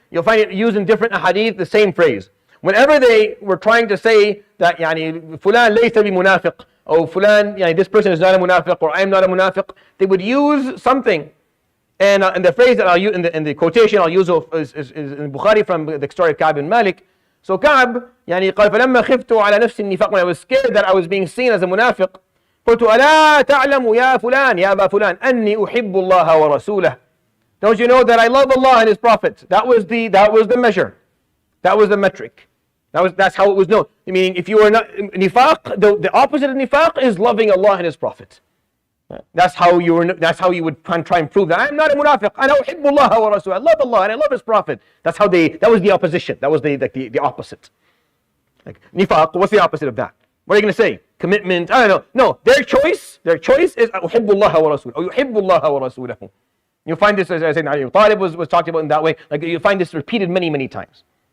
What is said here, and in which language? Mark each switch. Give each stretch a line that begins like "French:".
English: You'll find it used in different ahadith, the same phrase. Whenever they were trying to say that
Arabic: يعني فلان ليس بمنافق,
English: or
Arabic: فلان يعني
English: this person is not a munafiq, or I'm not a munafiq, they would use something. And the phrase that I'll use in the quotation I'll use is in Bukhari from the story of Ka'b bin Malik.
Arabic: So Ka'b يعني قال فلما خفت على نفس النفاق,
English: when I was scared that I was being seen as a munafiq,
Arabic: قلت ألا تعلم يا فلان يا أبا فلان أني أحب الله ورسوله.
English: Don't you know that I love Allah and His Prophet? That was the measure. That was the metric. That's how it was known. Meaning, if you were not nifaq, the opposite of nifaq is loving Allah and His Prophet. That's how you would try and prove that I'm not a munafiq.
Arabic: أنا أحب الله ورسوله.
English: I love Allah and I love His Prophet. That was the opposition. That was the opposite. Like nifaq, what's the opposite of that? What are you going to say? Commitment? I don't know. No, their choice is
Arabic: أحب الله ورسوله,
English: or
Arabic: يحب الله ورسوله.
English: You'll find this, as I said, Abu Talib was talked about in that way. Like you'll find this repeated many, many times.